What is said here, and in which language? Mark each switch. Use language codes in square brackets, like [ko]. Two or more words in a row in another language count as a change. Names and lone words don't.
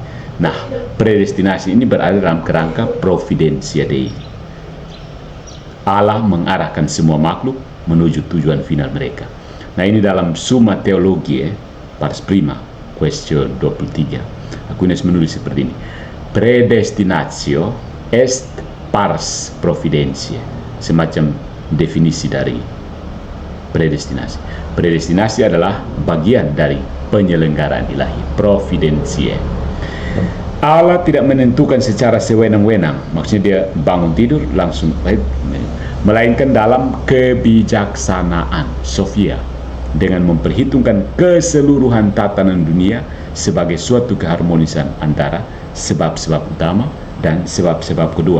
[id] Nah, predestinasi ini berada dalam kerangka [la] providentia Dei. [id] Allah mengarahkan semua makhluk menuju tujuan final mereka. Nah, ini dalam Summa Theologiae Pars Prima, question 23. Aquinas menulis seperti ini. [la] Predestinatio est pars providentiae. [id] Semacam definisi dari predestinasi. Predestinasi adalah bagian dari penyelenggaraan ilahi, providentiae. Allah tidak menentukan secara sewenang-wenang, maksudnya dia bangun tidur langsung, melainkan dalam kebijaksanaan Sophia, dengan memperhitungkan keseluruhan tatanan dunia sebagai suatu keharmonisan antara sebab-sebab utama dan sebab-sebab kedua.